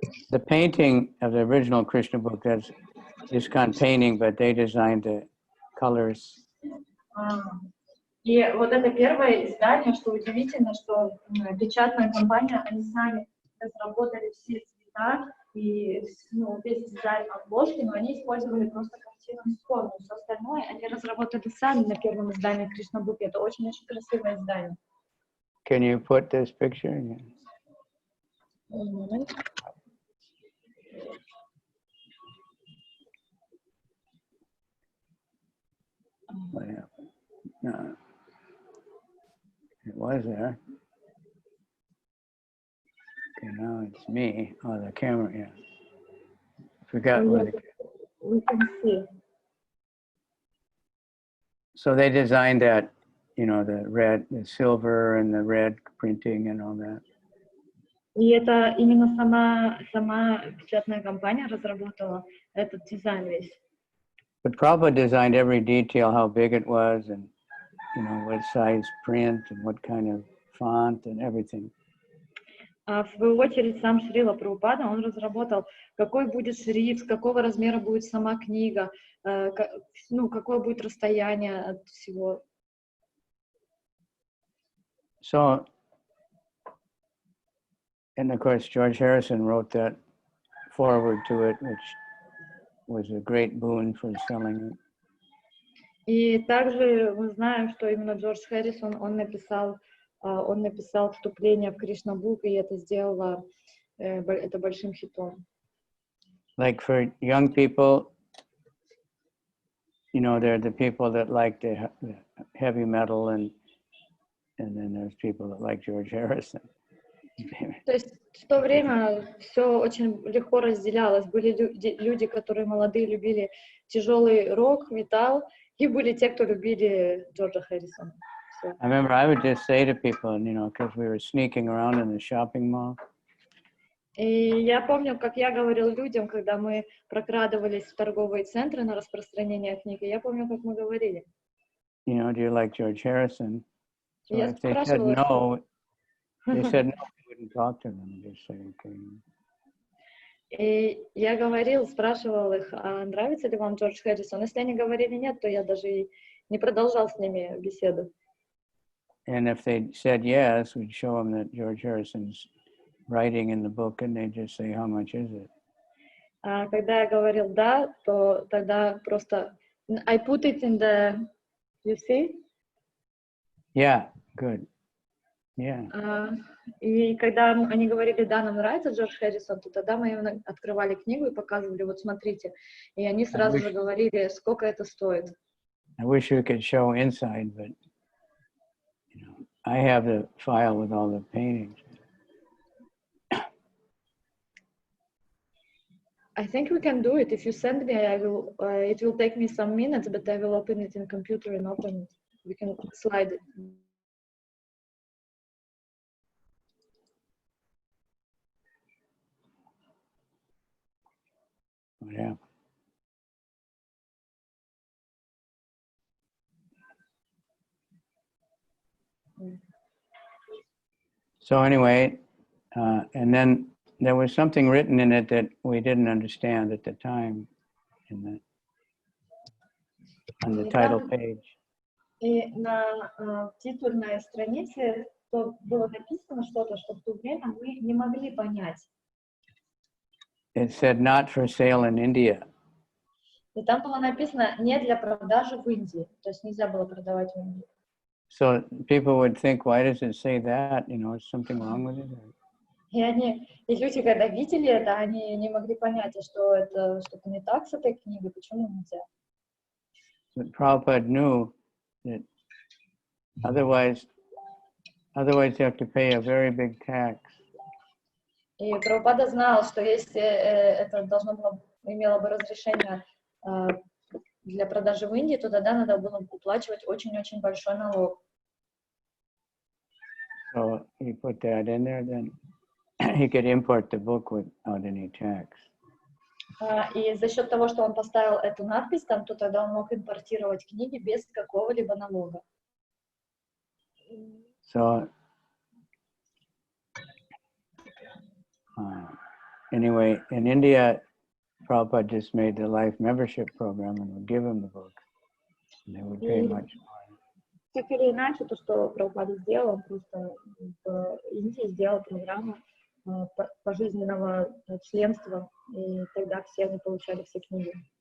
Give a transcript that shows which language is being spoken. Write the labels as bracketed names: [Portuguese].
[English] The painting of the original Krishna book, that's ISKCON painting, but they designed the colors. [Russian] И вот это первое издание, что удивительно, что печатная компания, они сами разработали все цвета и весь дизайн обложки, но они использовали просто картину с формой. Все остальное они разработали сами на первом издании Krishna Book. Это очень-очень красивое издание. [English] Can you put this picture in? What happened? No. It was there. Okay, now it's me. Oh, the camera, yeah. Forgot where the... We can see. So they designed that, you know, the red, the silver and the red printing and all that. [Russian] И это именно сама печатная компания разработала этот дизайн весь. [English] But Prabhupada designed every detail, how big it was, and you know what size print and what kind of font and everything. [Russian] А в свою очередь сам Шрила Прабхупада, он разработал, какой будет шрифт, какого размера будет сама книга, какое будет расстояние от всего. [English] So, and of course, George Harrison wrote that foreword to it, which was a great boon for selling it. [Russian] И также мы знаем, что именно Джордж Харрисон, он написал вступление в Krishna Book, и это сделало это большим хитом. [English] Like for young people, you know, they're the people that like the heavy metal, and then there's people that like George Harrison. [Russian] То есть в то время все очень легко разделялось. Были люди, которые молодые, любили тяжелый рок, металл, и были те, кто любили Джорджа Харрисона. [English] I remember I would just say to people, you know, because we were sneaking around in the shopping mall. [Russian] И я помню, как я говорил людям, когда мы прокрадывались в торговые центры на распространение книг, и я помню, как мы говорили. [English] You know, do you like George Harrison? So [Russian] Я [English] if they said no, we wouldn't talk to them. Just say, okay. [Russian] И я спрашивал их, а нравится ли вам Джордж Харрисон? Если они говорили нет, то я даже и не продолжал с ними беседу. [English] And if they said yes, we'd show them that George Harrison's writing in the book, and they'd just say, how much is it? [Russian] А когда я говорил да, то тогда просто [English] I put it in the, you see? Yeah, good. Yeah. [Russian] И когда они говорили, да, нам нравится Джордж Харрисон, то тогда мы им открывали книгу и показывали, вот смотрите. И они сразу же говорили, сколько это стоит. [English] I wish we could show inside, but you know, I have the file with all the paintings. I think we can do it. If you send me, I will. It will take me some minutes, but I will open it in computer and open it. We can slide it. What happened? So anyway, and then there was something written in it that we didn't understand at the time, on the title page. [Russian] И на титульной странице было написано что-то, что в то время мы не могли понять. [English] It said not for sale in India. [Russian] И там было написано не для продажи в Индии, то есть нельзя было продавать в Индии. [English] So people would think, why does it say that? You know, is something wrong with it? [Russian] И люди, когда видели это, они не могли понять, что это что-то не так с этой книгой, почему нельзя. [English] But Prabhupada knew that otherwise you have to pay a very big tax. [Russian] И Прабхупада знал, что если это должно было имела бы разрешение для продажи в Индии, то тогда надо было уплачивать очень-очень большой налог. [English] So he put that in there, then he could import the book without any tax. [Russian] И за счет того, что он поставил эту надпись там, то тогда он мог импортировать книги без какого-либо налога. [English] So anyway, in India, Prabhupada just made the life membership program and would give him the book. And they would pay much more. [Russian] Так или иначе, то, что Прабхупада сделал, он просто в Индии сделал программу пожизненного членства, и тогда все они получали все книги.